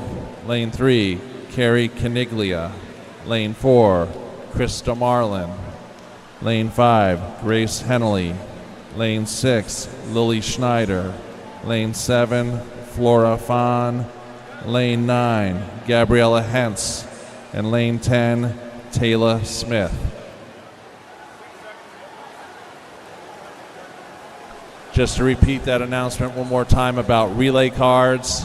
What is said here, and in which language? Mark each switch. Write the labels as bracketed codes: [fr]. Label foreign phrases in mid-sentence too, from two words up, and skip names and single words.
[en] Lane 3, Carrie Caniglia. Lane 4, Krista Marlin. Lane 5, Grace Henley. Lane 6, Lily Schneider. Lane 7, Flora Fahn. Lane 9, Gabriella Hentz. And lane 10, Taylor Smith. Just to repeat that announcement one more time about relay cards.